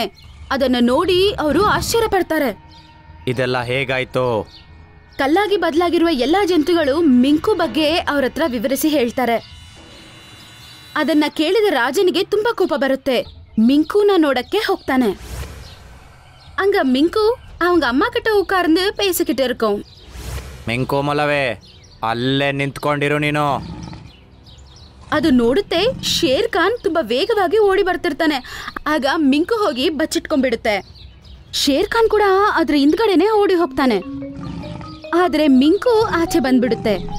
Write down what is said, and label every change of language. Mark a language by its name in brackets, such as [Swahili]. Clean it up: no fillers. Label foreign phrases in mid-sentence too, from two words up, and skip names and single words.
[Kannada] ಅದನ್ನು ನೋಡಿ ಅವರು ಆಶ್ಚರ್ಯ ಪಡ್ತಾರೆ. ಇದೆಲ್ಲ ಹೇಗಾಯ್ತು? ಕಲ್ಲಾಗಿ ಬದಲಾಗಿರುವ ಎಲ್ಲಾ ಜಂತುಗಳು ಮಿಂಕು ಬಗ್ಗೆ ಅವ್ರ ಹತ್ರ ವಿವರಿಸಿ ಹೇಳ್ತಾರೆ. ಅದನ್ನ ಕೇಳಿದ ರಾಜನಿಗೆ ತುಂಬಾ ಕೋಪ ಬರುತ್ತೆ. ಮಿಂಕುನ ನೋಡಕ್ಕೆ ಹೋಗ್ತಾನೆ. [Tamil] அங்க மிங்கு அவங்க அம்மா கிட்ட உட்கார்ந்து பேசிக்கிட்டு இருக்கோம். [Kannada] ಮಿಂಕು ಮೊಲವೇ, ಅಲ್ಲೇ ನಿಂತ್ಕೊಂಡಿರು ನೀನು. ಅದು ನೋಡುತ್ತೆ ಶೇರ್ ಖಾನ್ ತುಂಬಾ ವೇಗವಾಗಿ ಓಡಿ ಬರ್ತಿರ್ತಾನೆ. ಆಗ ಮಿಂಕು ಹೋಗಿ ಬಚ್ಚಿಟ್ಕೊಂಡ್ಬಿಡುತ್ತೆ. ಶೇರ್ ಖಾನ್ ಕೂಡ ಅದ್ರ ಹಿಂದ್ಗಡೆನೆ ಓಡಿ ಹೋಗ್ತಾನೆ. ಆದ್ರೆ ಮಿಂಕು ಆಚೆ ಬಂದ್ಬಿಡುತ್ತೆ.